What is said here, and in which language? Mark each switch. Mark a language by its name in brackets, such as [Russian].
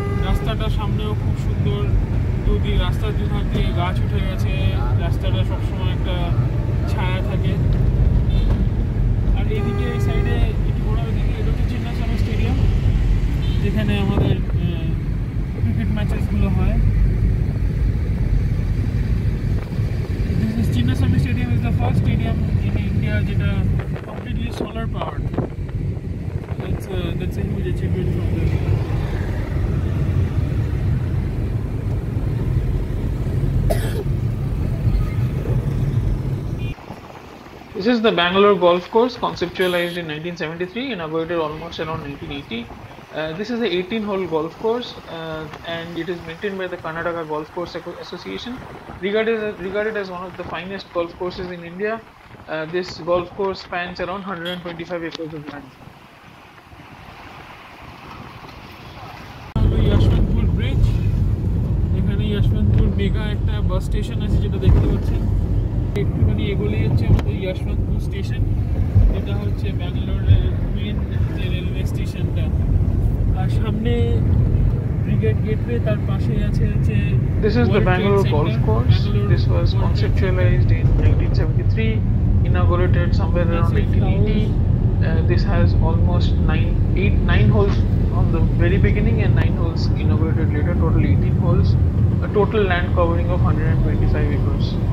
[Bangla] রাস্তাটা সামনেও খুব সুন্দর, দুদিক রাস্তার দুধার দিয়ে গাছ উঠে গেছে, রাস্তাটা সবসময় একটা ছায়া থাকে। আর এদিকে এই সাইডে একটু বড় দিকে এটা হচ্ছে চিন্নাস্বামী স্টেডিয়াম, যেখানে আমাদের ক্রিকেট ম্যাচেসগুলো হয়। [English] Chinnaswamy Stadium is the first stadium in India [Bangla] যেটা [English] completely solar powered. That's a huge achievement from them. This is the Bangalore Golf Course, conceptualized in 1973, inaugurated almost around 1980. This is the 18-hole golf course, and it is maintained by the Karnataka Golf Course Association, regarded as one of the finest golf courses in India. This golf course spans around 125 acres of land. [Bangla] Yashwantpur Bridge, এখানে Yashwantpur mega একটা bus station আছে যেটা দেখতে পাচ্ছেন। একটুখানি এগোলেই হচ্ছে আমাদের Yashwantpur station, এটা হচ্ছে ব্যাঙ্গালোরের মেন যে রেলওয়ে স্টেশনটা। আর সামনে ব্রিগেড গেটওয়ে, তার পাশে আছে হচ্ছে [English] This is the Bangalore Golf Course. This was conceptualized in 1973, inaugurated somewhere around 1880. This has almost 9 holes on the very beginning and 9 holes inaugurated later, total 18 holes, a total land covering of 125 acres.